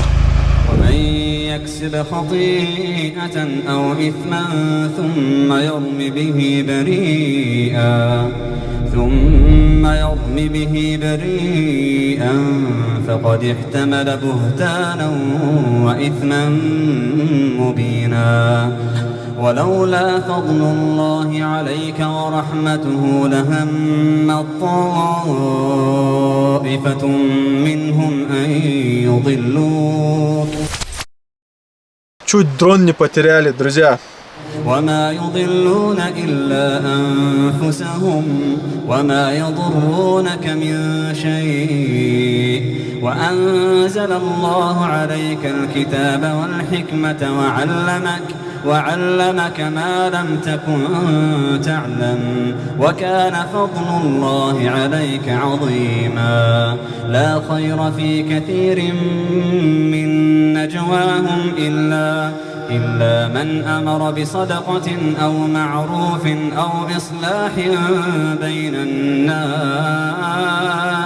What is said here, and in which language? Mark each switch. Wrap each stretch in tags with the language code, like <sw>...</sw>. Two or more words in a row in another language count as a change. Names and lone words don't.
<ar>ومن يكسب خطيئة أو إثما ثم يرم به بريئا فقد احتمل بهتانا وإثما مبينا. ولولا فضل الله عليك ورحمته لهم طائفة منهم أن يضلوك.</ar> <ru>Чуть дрон не потеряли, друзья.</ru> <ar>وما يضلون إلا أنفسهم وما يضرونك من شيء وأنزل الله عليك الكتاب والحكمة وعلمك ما لم تكن تعلم وكان فضل الله عليك عظيما. لا خير في كثير من نجواهم إلا من أمر بصدقة أو معروف أو إصلاح بين الناس.</ar>